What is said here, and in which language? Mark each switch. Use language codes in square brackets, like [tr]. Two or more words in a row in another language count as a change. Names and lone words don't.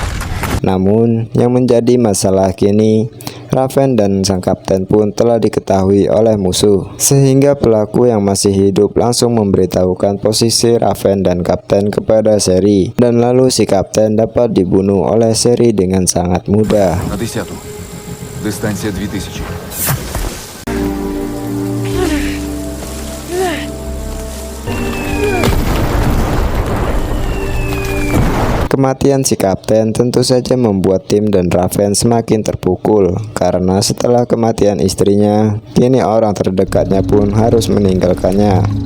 [id] Namun, yang menjadi masalah kini, Raven dan sang kapten pun telah diketahui oleh musuh, sehingga pelaku yang masih hidup langsung memberitahukan posisi Raven dan kapten kepada Seri, dan lalu si kapten dapat dibunuh oleh Seri dengan sangat mudah. [uk] На 10-ту. Дистанція 2000. [id] Kematian si kapten tentu saja membuat tim dan Raven semakin terpukul, karena setelah kematian istrinya, kini orang terdekatnya pun harus meninggalkannya.